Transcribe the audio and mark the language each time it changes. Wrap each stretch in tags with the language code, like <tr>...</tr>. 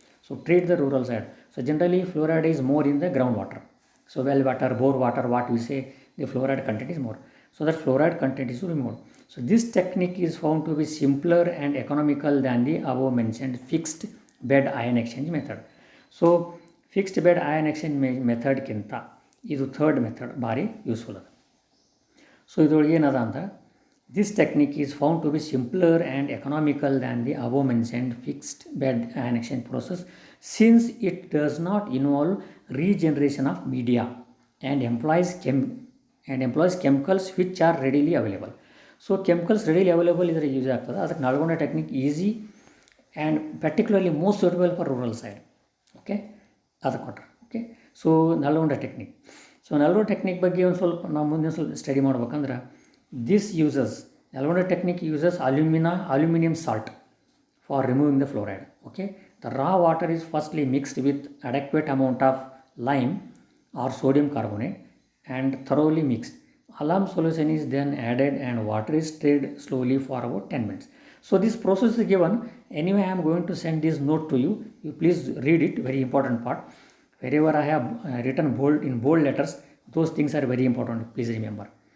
<en>So treat the rural side. So generally fluoride is more in the groundwater. So well water, bore water, what we say, the fluoride content is more. So that fluoride content is removed. So this technique is found to be simpler and economical than the above mentioned fixed bed ion exchange method.</en> <kn>So fixed bed ion exchange method ಕಿಂತ ಇದು third method ಭಾರಿ useful ಅದ. So ಇದ್ರೊಳಗೆ ಏನದ ಅಂತ,</kn> <en>This technique is found to be simpler and economical than the above mentioned fixed bed ion exchange process, since it does not involve regeneration of media and employs chemicals which are readily available.</en> <kn>So chemicals readily available ಇದ್ರೆ use ಆಗ್ತದೆ.</kn> <en>ಅದಕ್ಕೆ Nalgonda technique easy and particularly most suitable for rural side.</en> <kn>Okay, ಅದಕ್ಕೆ ಕೊಟ್ಟರೆ. Okay, so Nalgonda technique. So Nalgonda technique ಬಗ್ಗೆ ಒಂದು ಸ್ವಲ್ಪ ನಾವು ಮುಂದೆ ಸ್ವಲ್ಪ ಸ್ಟಡಿ ಮಾಡ್ಬೇಕಂದ್ರೆ,</kn> <en>This uses Nalgonda technique uses aluminium salt for removing the fluoride. Okay, the raw water is firstly mixed with adequate amount of lime or sodium carbonate and thoroughly mixed. Alum solution is then added and water is stirred slowly for about 10 minutes. So this process is given. Anyway, I am going to send this note to you. You please read it, very important part. Wherever I have written bold letters, those things are very important. Please remember.</en>